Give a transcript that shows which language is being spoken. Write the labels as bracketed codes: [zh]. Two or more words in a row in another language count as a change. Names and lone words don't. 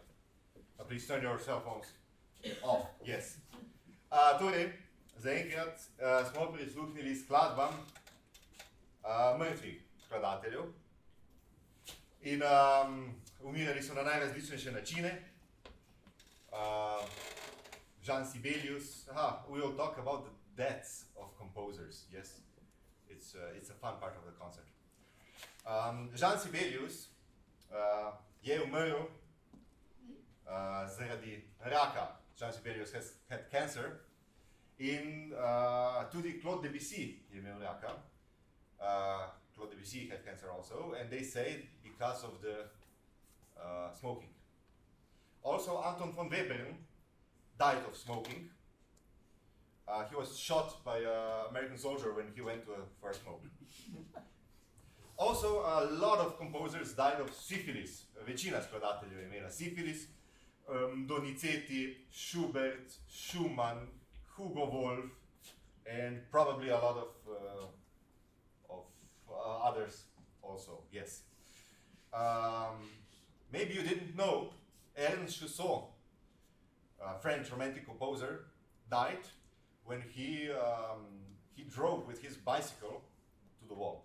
[en] Please turn your cell phones off. Yes. [sl] Torej, zaenkrat smo prisluhnili skladbam mrtvih skladateljev in umirali so na najrazličnejše načine. [en] Jean Sibelius, we will talk about the deaths of composers, yes. It's a fun part of the concert. [sl] Jean Sibelius je umrl zaradi raka. Jean Sibelius [en] had cancer [sl] in tudi Claude Debussy je imel raka. [en] Claude Debussy had cancer also, and they say because of the smoking. Also, Anton von Webern died of smoking. He was shot by an American soldier when he went to a first smoke. Also, a lot of composers died of syphilis. [sl] Večina skladateljev je imela syphilis. Donizetti, Schubert, Schumann, Hugo Wolf, [en] and probably a lot of others also, yes. Maybe you didn't know, Ernst Chusson, a French romantic composer, died when he drove with his bicycle to the wall.